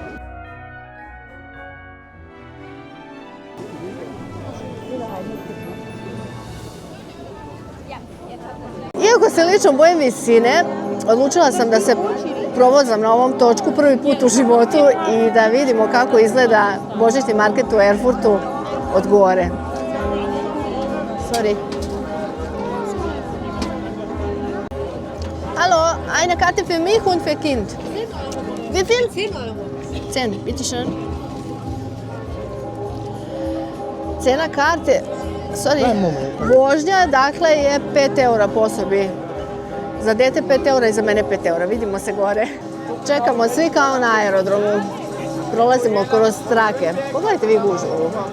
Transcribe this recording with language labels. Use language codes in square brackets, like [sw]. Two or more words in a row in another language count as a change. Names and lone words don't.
[sr] Iako se lično bojim visine, odlučila sam da se provozam na ovom točku prvi put u životu i da vidimo kako izgleda božićni market u Erfurtu od gore. Sorry. [de] Hallo, eine Karte für mich und für Kind. Wie viel? 10 Euro. 10, bitte schön. [sr] Cena karte, vožnja, dakle, je 5 eura po osobi. Za dete 5 eura i za mene 5 eura. Vidimo se gore. Čekamo svi kao na aerodromu. Prolazimo kroz trake. Pogledajte vi gužvu.